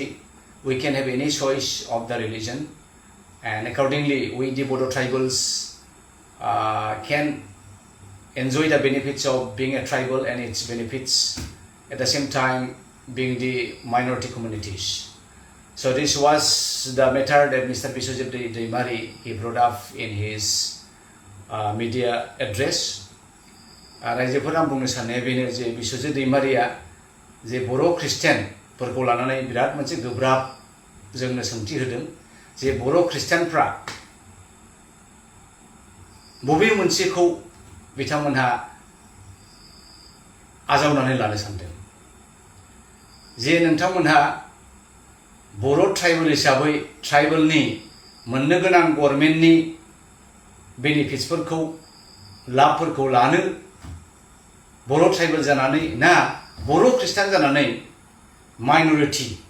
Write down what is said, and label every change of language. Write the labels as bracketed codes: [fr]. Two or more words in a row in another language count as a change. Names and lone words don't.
[en] We can have any choice of the religion, and accordingly, we the Bodo tribals can enjoy the benefits of being a tribal and its benefits at the same time being the minority communities. So this was the matter that Mr. [brx] Biswajit दैमारि [en] he brought up in his media address [brx] रायजोफोरा बुंनो साननाया बेनो जे बिश्वजित दैमारिया जे बर' ख्रिस्टियानफोरखौ लानानै बिराद मोनसे गोब्राब जोंनो सोंथि होदों जे बर' ख्रिस्टियानफ्रा बबे मोनसेखौ बिथांमोनहा आजावनानै लानो सानदों जे नोंथांमोनहा बर' ट्राइबेल हिसाबै ट्राइबेलनि मोननो गोनां गभर्नमेन्टनि बेनिफिट्सफोरखौ लाभफोरखौ लानो बर' ट्राइबेल जानानै ना बर' ख्रिस्टान जानानै माइनरिटि